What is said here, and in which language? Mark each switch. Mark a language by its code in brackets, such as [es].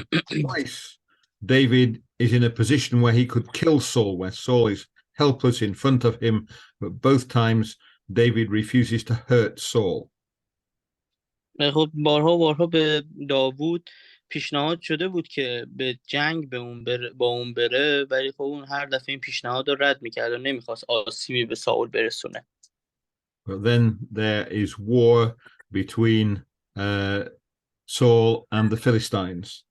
[en] Twice David is in a position where he could kill Saul, where Saul is helpless in front of him, but both times David refuses to hurt Saul. [fa] خب بارها به داوود پیشنهاد شده بود که به جنگ با اون بره، ولی خب اون هر دفعه این پیشنهاد رو رد میکرد و نمیخواست آسیبی به ساول برسونه. [en] But then there is war between Saul and the Philistines.